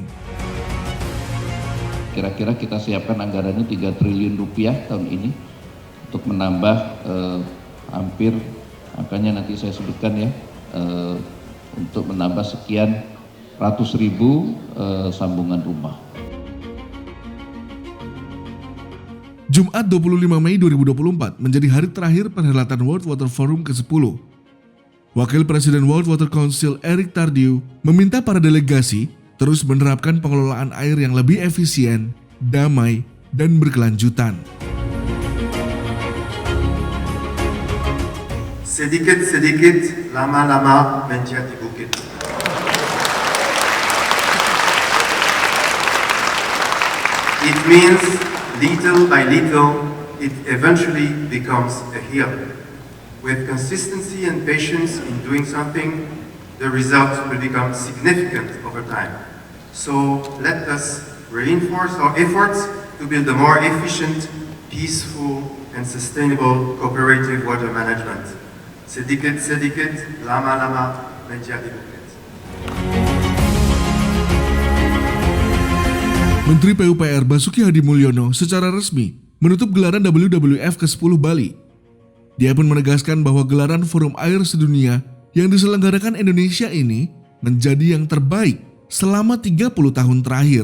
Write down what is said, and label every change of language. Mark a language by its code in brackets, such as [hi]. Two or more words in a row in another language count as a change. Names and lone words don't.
[id] Kira-kira kita siapkan anggarannya 3 triliun rupiah tahun ini untuk menambah hampir, angkanya nanti saya sebutkan ya, untuk menambah sekian ratus ribu sambungan rumah. Jumat 25 Mei 2024 menjadi hari terakhir perhelatan World Water Forum ke-10. Wakil Presiden World Water Council Eric Tardieu meminta para delegasi terus menerapkan pengelolaan air yang lebih efisien, damai, dan berkelanjutan. Sedikit-sedikit, lama-lama menjadi bukit. [en] It means little by little, it eventually becomes a hill. With consistency and patience in doing something, the results will become significant over time. So let us reinforce our efforts to build a more efficient, peaceful, and sustainable cooperative water management. [id] Sedikit-sedikit, lama-lama menjadi bukit. Menteri PUPR Basuki Hadi Mulyono secara resmi menutup gelaran WWF ke-10 Bali. Dia pun menegaskan bahwa gelaran Forum Air Sedunia yang diselenggarakan Indonesia ini menjadi yang terbaik selama 30 tahun terakhir.